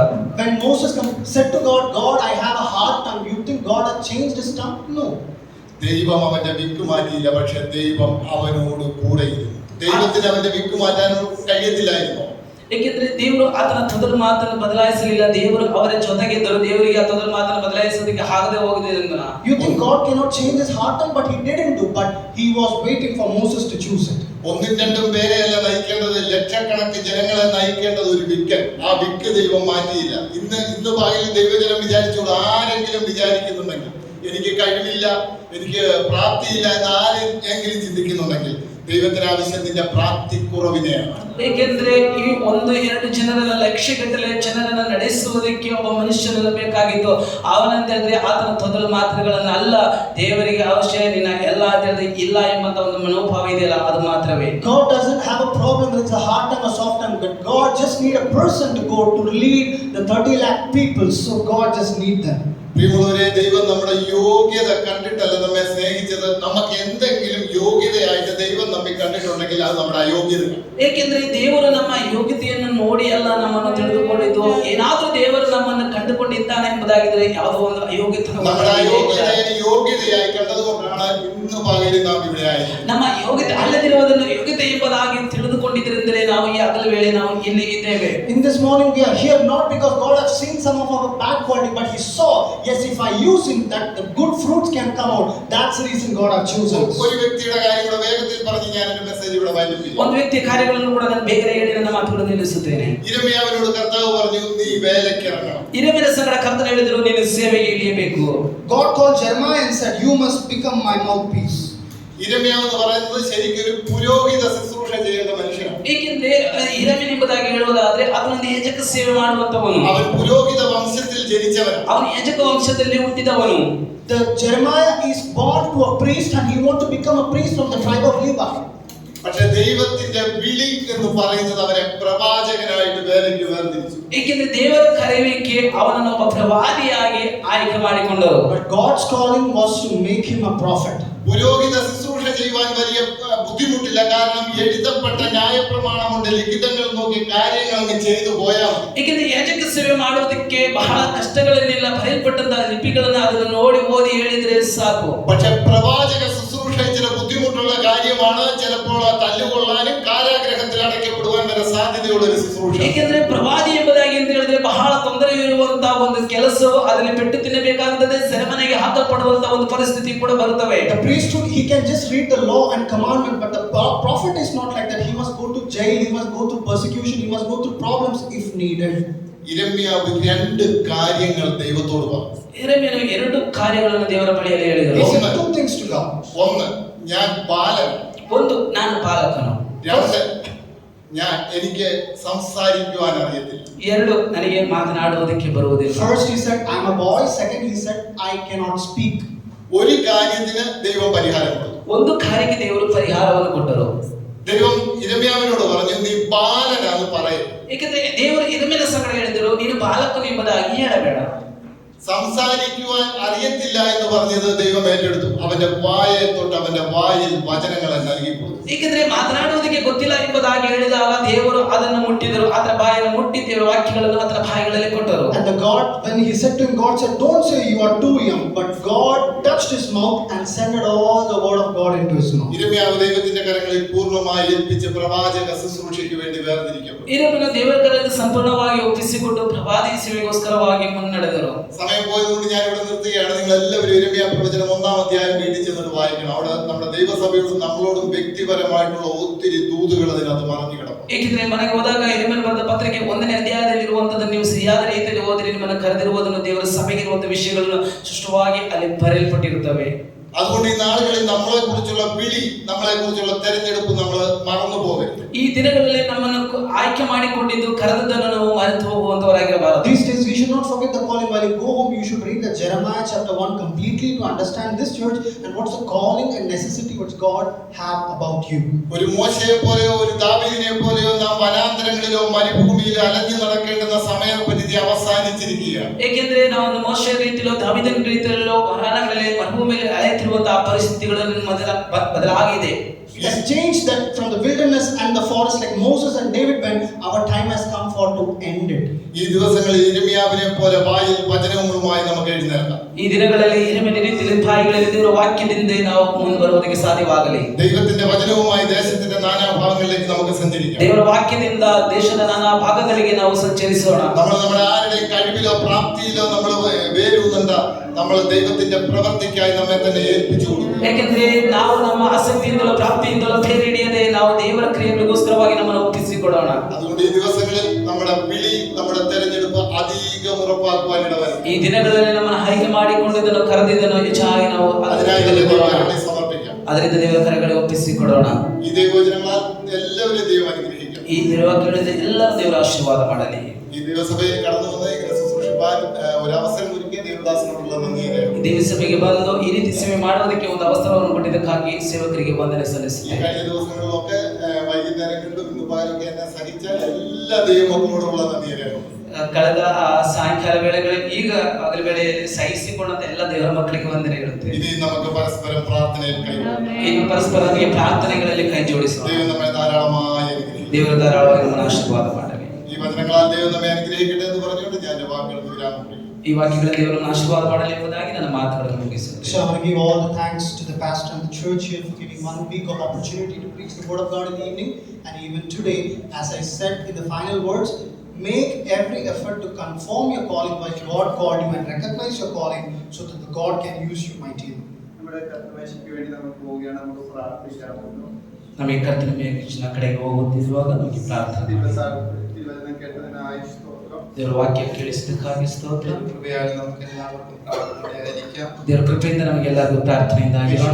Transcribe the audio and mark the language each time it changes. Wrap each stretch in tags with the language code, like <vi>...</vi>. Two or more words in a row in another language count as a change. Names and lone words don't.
<en>When Moses said to God, God, I have a hard tongue. You think God has changed his tongue? No.</en> <ml>ദൈവം അവന്റെ വിക്കുമാറ്റിയില്ല, പക്ഷെ ദൈവം അവനോട് കൂടെ ഇരുന്നു. ദൈവത്തിന് അവന്റെ വിക്കുമാറ്റാൻ കഴിയത്തില്ലായിരുന്നു.</ml> <kn>ಏಕೆಂದ್ರೆ ದೇವರು ಆತನ ತೊದಲು ಮಾತನ್ನು ಬದಲಾಯಿಸಲಿಲ್ಲ. ದೇವರು ಅವರ ಜೊತೆಗಿದ್ದರು. ದೇವರಿಗೆ ಆ ತೊದಲು ಮಾತನ್ನು ಬದಲಾಯಿಸೋದಕ್ಕೆ ಆಗದೆ ಹೋಗಿದ್ದರಿಂದ</kn> <en>You think God cannot change his heart, but he didn't do, but he was waiting for Moses to choose it.</en> <ml>ഒന്നും രണ്ടും പേരെയല്ല നയിക്കേണ്ടത്, ലക്ഷക്കണക്കിന് ജനങ്ങളെ നയിക്കേണ്ടത് ഒരു വിക്കൻ. ആ വിക്ക് ദൈവം മാറ്റിയില്ല. ഇന്ന് പകൽ ദൈവജനം വിചാരിച്ചോളൂ, ആരെങ്കിലും വിചാരിക്കുന്നുണ്ടെങ്കിൽ എനിക്ക് കഴിവില്ല, എനിക്ക് പ്രാപ്തിയില്ല എന്ന് ആരെങ്കിലും ചിന്തിക്കുന്നുണ്ടെങ്കിൽ ദൈവത്തിന് ആവശ്യം നിന്റെ പ്രാപ്തിക്കുറവിനെയാണ്.</ml> <kn>ಏಕೆಂದ್ರೆ ಈ 1-2 ಜನರನ್ನ ಲಕ್ಷಗಟ್ಟಲೆ ಜನರನ್ನ ನಡೆಸುವುದಕ್ಕೆ ಒಬ್ಬ ಮನುಷ್ಯನನ್ನು ಬೇಕಾಗಿತ್ತು. ಅವನಂತ ಹೇಳಿದ್ರೆ ಆತನ ತೊದಲು ಮಾತುಗಳನ್ನ ಅಲ್ಲ, ದೇವರಿಗೆ ಅವಶ್ಯ ನಿನ್ನ ಎಲ್ಲ ಅಂತ ಹೇಳಿದ್ರೆ ಇಲ್ಲ ಎಂಬಂತ ಒಂದು ಮನೋಭಾವ ಇದೆಯಲ್ಲ, ಅದು ಮಾತ್ರವೇ.</kn> <en>God doesn't have a problem with a hard tongue or soft tongue, but God just need a person to go to lead the 30 lakh people. So God just need them.</en> <ml>പ്രിയമുള്ളവരെ, ദൈവം നമ്മുടെ യോഗ്യത കണ്ടിട്ടല്ല നമ്മെ സ്നേഹിച്ചത്. നമുക്ക് എന്തെങ്കിലും യോഗ്യതയായിട്ട് ദൈവം നമ്മെ കണ്ടിട്ടുണ്ടെങ്കിൽ അത് നമ്മുടെ അയോഗ്യത.</ml> <kn>ಏಕೆಂದ್ರೆ ದೇವರು ನಮ್ಮ ಯೋಗ್ಯತೆಯನ್ನು ನೋಡಿ ಅಲ್ಲ ನಮ್ಮನ್ನು ತಿಳಿದುಕೊಂಡಿದ್ದು. ಏನಾದ್ರೂ ದೇವರು ನಮ್ಮನ್ನು ಕಂಡುಕೊಂಡಿದ್ದಾನೆ ಎಂಬುದಾಗಿದ್ರೆ ಯಾವುದೋ ಒಂದು ಅಯೋಗ್ಯತೆ</kn> <ml>നമ്മുടെ അയോഗ്യതയെ യോഗ്യതയായി കണ്ടതുകൊണ്ടാണ് ഇന്ന് പകലിൽ നാം ഇവിടെ ആയത്.</ml> <kn>ನಮ್ಮ ಯೋಗ್ಯತೆ ಅಲ್ಲದಿರುವುದನ್ನು ಯೋಗ್ಯತೆ ಎಂಬುದಾಗಿ ತಿಳಿದುಕೊಂಡಿದ್ದರಿಂದಲೇ ನಾವು ಈ ಹಗಲ ವೇಳೆ ನಾವು ಇಲ್ಲಿ ಇದ್ದೇವೆ.</kn> <en>In this morning we are here not because God has seen some of our bad quality, but he saw, yes, if I use him, that the good fruits can come out. That's the reason God has chosen us.</en> <ml>ഒരു വ്യക്തിയുടെ കാര്യം കൂടെ വേഗത്തിൽ പറഞ്ഞ് ഞാൻ എൻ്റെ മെസ്സേജ് ഇവിടെ വായിപ്പിക്കും.</ml> <kn>ಒಂದು ವ್ಯಕ್ತಿಯ ಕಾರ್ಯಗಳನ್ನು ಕೂಡ ನಾನು ಬೇಗನೆ ಹೇಳಿ ನನ್ನ ಮಾತುಗಳನ್ನು ನಿಲ್ಲಿಸುತ್ತೇನೆ.</kn> <ml>ഇരമ്യാവിനോട് കർത്താവ് പറഞ്ഞു, നീ വേലയ്ക്ക് ഇറങ്ങണം.</ml> <kn>ಇರಮಿನ ಸಂಗಡ ಕರ್ತನು ಹೇಳಿದ್ರು, ನೀನು ಸೇವೆಗೆ ಇಳಿಯಬೇಕು.</kn> <en>God called Jeremiah and said, you must become my mouthpiece.</en> <ml>ഇരമ്യാവ് എന്ന് പറയുന്നത് ശരിക്കും ഒരു പുരോഹിത ശുശ്രൂഷ ചെയ്യേണ്ട മനുഷ്യനാണ്.</ml> <kn>ಏಕೆಂದ್ರೆ ಇರಮಿನ ಎಂಬುದಾಗಿ ಹೇಳುವುದಾದ್ರೆ ಅವನೊಂದು ಯಾಜಕ ಸೇವೆ ಮಾಡುವಂತವನು.</kn> <ml>അവൻ പുരോഹിത വംശത്തിൽ ജനിച്ചവൻ.</ml> <kn>ಅವನು ಯಾಜಕ ವಂಶದಲ್ಲಿ ಹುಟ್ಟಿದವನು.</kn> <en>The Jeremiah is born to a priest and he want to become a priest from the tribe of Levi.</en> <ml>പക്ഷെ ദൈവത്തിന്റെ വിളി എന്ന് പറയുന്നത് അവനെ പ്രവാചകനായിട്ട് വേലയ്ക്ക് വേർതിരിച്ചു.</ml> <kn>ಏಕೆಂದ್ರೆ ದೇವರ ಕರೆಯುವಿಕೆ ಅವನನ್ನು ಒಬ್ಬ ಪ್ರವಾದಿಯಾಗಿ ಆಯ್ಕೆ ಮಾಡಿಕೊಂಡರು.</kn> <en>But God's calling was to make him a prophet.</en> <ml>പുരോഹിത ശുശ്രൂഷ ചെയ്യുവാൻ വലിയ ബുദ്ധിമുട്ടില്ല. കാരണം എഴുതപ്പെട്ട ന്യായപ്രമാണമുണ്ട്, ലിഖിതങ്ങൾ നോക്കി കാര്യങ്ങൾ അങ്ങ് ചെയ്തു പോയാൽ മതി.</ml> <kn>ಏಕೆಂದ್ರೆ ಯಾಜಕ ಸೇವೆ ಮಾಡುವುದಕ್ಕೆ ಬಹಳ ಕಷ್ಟಗಳನ್ನೆಲ್ಲ ಬರೆಯಲ್ಪಟ್ಟಂತಹ ಲಿಪಿಗಳನ್ನು ಅದನ್ನು ನೋಡಿ ಓದಿ ಹೇಳಿದ್ರೆ ಸಾಕು.</kn> <ml>പക്ഷെ പ്രവാചക ശുശ്രൂഷ ചില ബുദ്ധിമുട്ടുള്ള കാര്യമാണ്. ചിലപ്പോൾ തല്ലുകൊള്ളാനും കാരാഗ്രഹത്തിൽ അടയ്ക്കപ്പെടുവാൻ വരെ സാധ്യതയുള്ള ഒരു ശുശ്രൂഷ.</ml> <kn>ಏಕೆಂದ್ರೆ ಪ್ರವಾದಿ ಎಂಬುದಾಗಿ ಅಂತ ಹೇಳಿದ್ರೆ ಬಹಳ ತೊಂದರೆ ಇರುವಂತಹ ಒಂದು ಕೆಲಸವು, ಅದರಲ್ಲಿ ಪೆಟ್ಟು ತಿನ್ನಬೇಕಾಗುತ್ತದೆ, ಸೆರೆಮನೆಗೆ ಹಾಕಲ್ಪಡುವಂತಹ ಒಂದು ಪರಿಸ್ಥಿತಿ ಕೂಡ ಬರುತ್ತವೆ.</kn> <en>The priesthood, he can just read the law and commandment, but the prophet is not like that. He must go to jail, he must go through persecution, he must go through problems if needed.</en> <ml>ഇരമ്യാവ് 2 കാര്യങ്ങൾ ദൈവത്തോട് പറഞ്ഞു.</ml> <kn>ಯೆರೆಮೀಯನು 2 ಕಾರ್ಯಗಳನ್ನು ದೇವರ ಬಳಿಯಲ್ಲಿ</kn> <en>He</en> <kn>ಹೇಳಿದರು.</kn> <en>said 2 things to God.</en> <ml>ഒന്ന്, ഞാൻ ബാലൻ.</ml> <kn>ಒಂದು, ನಾನು ಬಾಲಕನು.</kn> <ml>2, എനിക്ക് സംസാരിക്കുവാൻ അറിയത്തില്ല.</ml> <kn>2, ನನಗೆ ಮಾತನಾಡುವುದಕ್ಕೆ ಬರುವುದಿಲ್ಲ.</kn> <en>First he said, I am a boy. Second he said, I cannot speak.</en> <ml>ഒരു കാര്യത്തിന് ദൈവം പരിഹാരം കൊടുത്തു.</ml> <kn>ಒಂದು ಕಾರ್ಯಕ್ಕೆ ದೇವರು ಪರಿಹಾರವನ್ನು ಕೊಟ್ಟರು.</kn> <ml>ദൈവം ഇരമ്യാവിനോട് പറഞ്ഞു, നീ ബാലനാന്ന് പറയും.</ml> <kn>ಏಕೆಂದ್ರೆ ದೇವರು ಯೆರೆಮೀಯನ ಸಂಗಡ ಹೇಳಿದರು, ನೀನು ಬಾಲಕನು ಎಂಬುದಾಗಿ ಹೇಳಬೇಡ.</kn> <ml>സംസാരിക്കുവാൻ അറിയത്തില്ല എന്ന് പറഞ്ഞത് ദൈവം ഏറ്റെടുത്തു. അവന്റെ വായെ തൊട്ട് അവന്റെ വായിൽ വചനങ്ങളെ നൽകി കൊടുത്തു.</ml> <kn>ಏಕೆಂದ್ರೆ ಮಾತನಾಡುವುದಕ್ಕೆ ಗೊತ್ತಿಲ್ಲ ಎಂಬುದಾಗಿ ಹೇಳಿದಾಗ ದೇವರು ಅದನ್ನು ಮುಟ್ಟಿದರು. ಅದರ ಬಾಯನ್ನು ಮುಟ್ಟಿ ದೇವರ ವಾಕ್ಯಗಳನ್ನು ಅದರ ಬಾಯಿಗಳಲ್ಲಿ ಕೊಟ್ಟರು.</kn> <en>And the God, when he said to him, God said, don't say you are too young, but God touched his mouth and sent all the word of God into his mouth.</en> <ml>ഇരമ്യാവ് ദൈവത്തിന്റെ കരങ്ങളിൽ പൂർണ്ണമായി ഏൽപ്പിച്ച് പ്രവാചക ശുശ്രൂഷയ്ക്ക് വേണ്ടി വേർതിരിക്കപ്പെട്ടു.</ml> <kn>ಯೆರೆಮೀಯನು ದೇವರ ಕರೆಯಲ್ಲಿ ಸಂಪೂರ್ಣವಾಗಿ ಒಪ್ಪಿಸಿಕೊಂಡು ಪ್ರವಾದಿ ಸೇವೆಗೋಸ್ಕರವಾಗಿ ಮುನ್ನಡೆದರು.</kn> <ml>സമയം പോയതുകൊണ്ട് ഞാൻ ഇവിടെ നിർത്തുകയാണ്. നിങ്ങൾ എല്ലാവരും ഇരമ്യാ പ്രവചനം 1-ാം അധ്യായം വീട്ടിൽ ചെന്നിട്ട് വായിക്കണം. അവിടെ നമ്മുടെ ദൈവസഭയോടും നമ്മളോടും വ്യക്തിപരമായിട്ടുള്ള ഒത്തിരി ദൂതുകൾ അതിനകത്ത് മറഞ്ഞു കിടക്കും.</ml> <kn>ಏಕೆಂದ್ರೆ ಮನೆಗೆ ಹೋದಾಗ ಯೆರೆಮೀಯನು ಬರೆದ ಪತ್ರಿಕೆ 1ನೇ ಅಧ್ಯಾಯದಲ್ಲಿ ಇರುವಂತದನ್ನು ನೀವು ಸರಿಯಾದ ರೀತಿಯಲ್ಲಿ ಓದಿರಿ. ನಿಮ್ಮನ್ನು ಕರೆದಿರುವುದನ್ನು, ದೇವರ ಸಭೆಗೆ ಇರುವಂತಹ ವಿಷಯಗಳನ್ನು ಸ್ಪಷ್ಟವಾಗಿ ಅಲ್ಲಿ ಬರೆಯಲ್ಪಟ್ಟಿರುತ್ತವೆ.</kn> <ml>അതുകൊണ്ട് ഈ നാളുകളിൽ നമ്മളെ കുറിച്ചുള്ള വിളി, നമ്മളെ കുറിച്ചുള്ള തെരഞ്ഞെടുപ്പ് നമ്മൾ മറന്നു പോകരുത്.</ml> <kn>ಈ ದಿನಗಳಲ್ಲಿ ನಮ್ಮನ್ನು ಆಯ್ಕೆ ಮಾಡಿಕೊಂಡಿದ್ದು ಕರೆದದ್ದನ್ನು ನಾವು ಮರೆತು ಹೋಗುವಂತವರಾಗಿರಬಾರದು.</kn> <en>These days we should not forget the calling. While you go home, you should read the Jeremiah chapter 1 completely to understand this church and what's the calling and necessity which God have about you.</en> <ml>ഒരു മോശയെ പോലെയോ ഒരു ദാവീദിനെ പോലെയോ നാം വനാന്തരങ്ങളിലോ മരുഭൂമിയിലോ അലഞ്ഞു നടക്കേണ്ടുന്ന സമയപരിധി അവസാനിച്ചിരിക്കുകയാണ്.</ml> <kn>ಏಕೆಂದ್ರೆ ನಾವು ಒಂದು ಮೋಶೆಯ ರೀತಿಯಲ್ಲೋ ದಾವೀದನ ರೀತಿಯಲ್ಲೋ ವನಾಂತರಗಳಲ್ಲಿ ಮರುಭೂಮಿಯಲ್ಲಿ ಅಲೆಯುತ್ತಿರುವಂತಹ ಪರಿಸ್ಥಿತಿಗಳನ್ನು ಬದಲಾಗಿದೆ.</kn> <en>It has changed that from the wilderness and the forest like Moses and David went. Our time has come for to end it.</en> <ml>ഈ ദിവസങ്ങളിൽ യിരെമ്യാവിനെ പോലെ വായിൽ വചനങ്ങളുമായി നമുക്ക് എഴുന്നേൽക്കാം.</ml> <kn>ಈ ದಿನಗಳಲ್ಲಿ ಹಿರಿಮೆಯ ರೀತಿಯಲ್ಲಿ ಬಾಯಿಗಳಲ್ಲಿ ದೇವರ ವಾಕ್ಯದಿಂದ ನಾವು ಮುಂದುವರುವುದಕ್ಕೆ ಸಾಧ್ಯವಾಗಲಿ.</kn> <ml>ദൈവത്തിന്റെ വചനവുമായി ദേശത്തിന്റെ നാനാഭാഗങ്ങളിലേക്ക് നമുക്ക് സഞ്ചരിക്കാം.</ml> <kn>ದೇವರ ವಾಕ್ಯದಿಂದ ದೇಶದ ನಾನಾ ಭಾಗಗಳಿಗೆ ನಾವು ಸಂಚರಿಸೋಣ.</kn> <ml>നമ്മൾ നമ്മുടെ ആരുടെയും കഴിവിലോ പ്രാപ്തിയിലോ നമ്മൾ വേരൂന്നണ്ട. നമ്മൾ ദൈവത്തിന്റെ പ്രവൃത്തിക്കായി നമ്മെ തന്നെ ഏൽപ്പിച്ചു കൊടുക്കും.</ml> <kn>ಯಾಕೆಂದ್ರೆ ನಾವು ನಮ್ಮ ಆಸಕ್ತಿಯಿಂದಲೋ ಪ್ರಾಪ್ತಿಯಿಂದಲೋ ಬೇರೆ ಹಿಡಿಯದೆ ನಾವು ದೇವರ ಕ್ರಿಯೆಗಳಿಗೋಸ್ಕರವಾಗಿ ನಮ್ಮನ್ನು ಒಪ್ಪಿಸಿಕೊಡೋಣ.</kn> <ml>അതുകൊണ്ട് ഈ ദിവസങ്ങളിൽ നമ്മുടെ വിളി, നമ്മുടെ തെരഞ്ഞെടുപ്പ് അധികം ഉറപ്പാക്കുവാൻ ഇടവരും.</ml> <kn>ಈ ದಿನಗಳಲ್ಲಿ ನಮ್ಮನ್ನು ಆಯ್ಕೆ ಮಾಡಿಕೊಂಡಿದ್ದನ್ನು ಕರೆದಿದ್ದನ್ನು ಹೆಚ್ಚಾಗಿ ನಾವು</kn> <ml>അതിനായി ദൈവത്തെ സമർപ്പിക്കാം.</ml> <kn>ಅದರಿಂದ ದೇವರ ಕರೆಗಳಿಗೆ ಒಪ್ಪಿಸಿಕೊಡೋಣ.</kn> <ml>ഈ ദൈവവചനങ്ങളാൽ എല്ലാവരെയും ദൈവം അനുഗ്രഹിക്കും.</ml> <kn>ಈ ವಾಕ್ಯಗಳಿಂದ ಎಲ್ಲ ದೇವರ ಆಶೀರ್ವಾದ ಮಾಡಲಿ.</kn> <ml>ഈ ദൈവസഭയിൽ കടന്നു വന്ന് ഇങ്ങനെ ശുശ്രൂഷിപ്പാൻ ഒരു അവസരം ഒരുക്കിയ ദേവദാസനോടുള്ള നന്ദിയെ</ml> <kn>ದೇವಸಭೆಗೆ ಬಂದು ಈ ರೀತಿ ಸೇವೆ ಮಾಡುವುದಕ್ಕೆ ಒಂದು ಅವಸರವನ್ನು ಕೊಟ್ಟಿದ್ದಕ್ಕಾಗಿ ಸೇವಕರಿಗೆ ವಂದನೆ</kn> <ml>ഈ</ml> <kn>ಸಲ್ಲಿಸುತ್ತೇನೆ.</kn> <ml>കഴിഞ്ഞ ദിവസങ്ങളിലൊക്കെ വൈകുന്നേരങ്ങളിലും ഇന്ന് പാലൊക്കെ എന്നെ സഹിച്ച എല്ലാ ദൈവമക്കളോടുള്ള നന്ദിയെ</ml> <kn>ಕಳೆದ ಸಾಯಂಕಾಲ ವೇಳೆಗಳಲ್ಲಿ ಈಗ ಹಗಲ ವೇಳೆಯಲ್ಲಿ ಸಹಿಸಿಕೊಂಡಂತ ಎಲ್ಲ ದೇವರ ಮಕ್ಕಳಿಗೆ ವಂದನೆ ಇರುತ್ತೆ.</kn> <ml>ഇനി നമുക്ക് പരസ്പരം പ്രാർത്ഥനയിൽ കൈകോർക്കാം.</ml> <kn>ಈಗ ಪರಸ್ಪರವಾಗಿ ಪ್ರಾರ್ಥನೆಗಳಲ್ಲಿ ಕೈ ಜೋಡಿಸೋಣ.</kn> <ml>ദൈവം നമ്മെ ധാരാളമായി അനുഗ്രഹിക്കും.</ml> <kn>ದೇವರ ಧಾರಾಳವಾಗಿ ನಮ್ಮನ್ನು ಆಶೀರ್ವಾದ ಮಾಡಲಿ.</kn> <ml>ഈ വചനങ്ങളാൽ ദൈവം നമ്മെ അനുഗ്രഹിക്കട്ടെ എന്ന് പറഞ്ഞുകൊണ്ട് ഞാൻ എൻ്റെ വാക്കുകൾക്ക് വിരാമം കുറിക്കും.</ml> <kn>ಈ ವಾಕ್ಯಗಳ ದೇವರನ್ನು ಆಶೀರ್ವಾದ ಮಾಡಲಿ ಎಂಬುದಾಗಿ ನನ್ನ ಮಾತುಗಳನ್ನು ಮುಗಿಸುತ್ತೇನೆ.</kn> <en>So I want to give all the thanks to the pastor and the church here for giving 1 week of opportunity to preach the word of God in the evening. And even today, as I said in the final words, make every effort to conform your calling by God called you and recognize your calling so that the God can use you mightily.</en> <ml>നമ്മുടെ കർത്തൃമേശയ്ക്ക് വേണ്ടി നമ്മൾ പോവുകയാണ്. നമുക്ക് പ്രാർത്ഥിക്കാമല്ലോ.</ml> <kn>ನಮಗೆ ಕರ್ತನ ಮೇಲಿನ ಕಡೆಗೆ ಹೋಗುತ್ತಿರುವಾಗ ನಮಗೆ ಪ್ರಾರ್ಥನೆ</kn> <ml>തിരുവചനം കേട്ടതിനായി സ്തോത്രം.</ml> <kn>ದೇವರ ವಾಕ್ಯ ಕೇಳಿಸಿದ್ದಕ್ಕಾಗಿ ಸ್ತೋತ್ರ.</kn> <ml>കൃപയാൽ നമുക്ക് എല്ലാവർക്കും പ്രാർത്ഥനയായിരിക്കാം.</ml> <kn>ದೇವರ ಕೃಪೆಯಿಂದ ನಮಗೆಲ್ಲರಿಗೂ ಪ್ರಾರ್ಥನೆಯಿಂದಾಗಿರೋಣ.</kn>